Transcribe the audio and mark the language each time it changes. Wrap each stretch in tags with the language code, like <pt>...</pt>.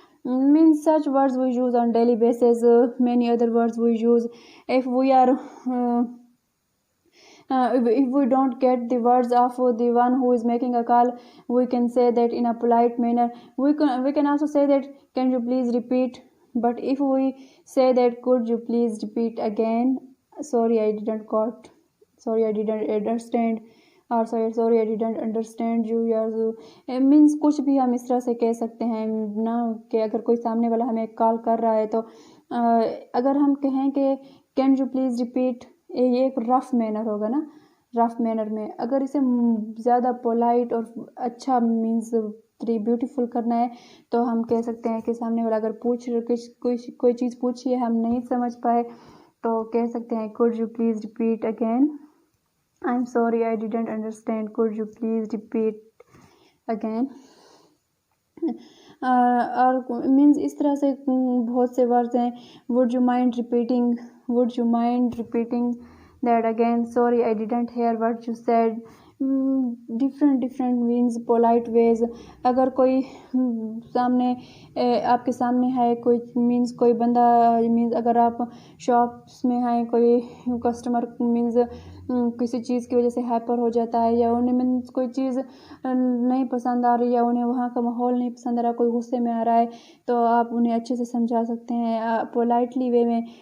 <en>Means such words we use on daily basis. Many other words we use if we are if we don't get the words of the one who is making a call, we can say that in a polite manner. We can also say that, can you please repeat? But if we say that, could you please repeat again? Sorry, I didn't got. Sorry, I didn't understand.</en> <hi>और</hi> <en>sorry I didn't understand you</en> <hi>यार। Means कुछ भी हम इस तरह से कह सकते हैं ना, कि अगर कोई सामने वाला हमें कॉल कर रहा है, तो अगर हम कहें कि</hi> <en>can you please repeat,</en> <hi>ये एक रफ़ मैनर होगा ना, रफ़ मैनर में। अगर इसे ज़्यादा पोलाइट और अच्छा मीन्स ब्यूटीफुल करना है, तो हम कह सकते हैं कि सामने वाला अगर कोई चीज़ पूछिए, हम नहीं समझ पाए, तो कह सकते हैं,</hi> <en>Could you please repeat again? I'm sorry, I didn't understand. Could you please repeat again?</en> <hi>और मीन्स इस तरह से बहुत से वर्ड्स हैं.</hi> <en>Would you mind repeating? Would you mind repeating that again? Sorry, I didn't hear what you said.</en> <hi>Different means polite veg. अगर कोई सामने आपके सामने है कोई, मीन्स कोई बंदा, मीन्स अगर आप शॉप्स में हैं, कोई कस्टमर मीन्स किसी चीज़ की वजह से हाइपर हो जाता है, या उन्हें मीन्स कोई चीज़ नहीं पसंद आ रही है, उन्हें वहाँ का माहौल नहीं पसंद आ रहा, कोई गुस्से में आ रहा है, तो आप उन्हें अच्छे से समझा सकते हैं पोलाइटली वे में.</hi>